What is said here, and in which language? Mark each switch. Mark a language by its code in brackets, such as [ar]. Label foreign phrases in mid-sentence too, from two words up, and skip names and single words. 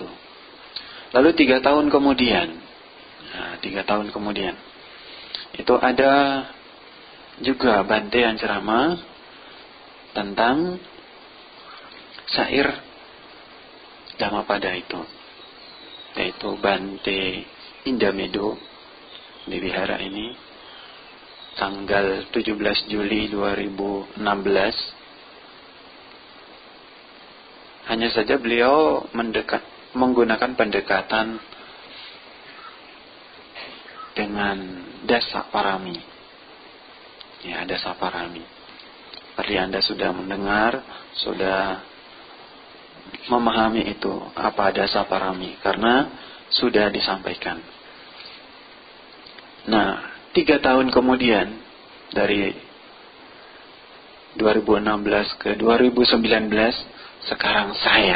[id] Lalu 3 tahun kemudian, itu ada juga Bante yang ceramah tentang syair Dhammapada itu, yaitu Bante Indamedo di wihara ini, tanggal 17 Juli 2016. Hanya saja beliau menggunakan pendekatan dengan [pi] dasa parami. Ya, dasa parami. [id] Seperti Anda sudah mendengar, sudah memahami itu, apa [pi] dasa parami, [id] karena sudah disampaikan. Nah, 3 tahun kemudian dari 2016 ke 2019, sekarang saya.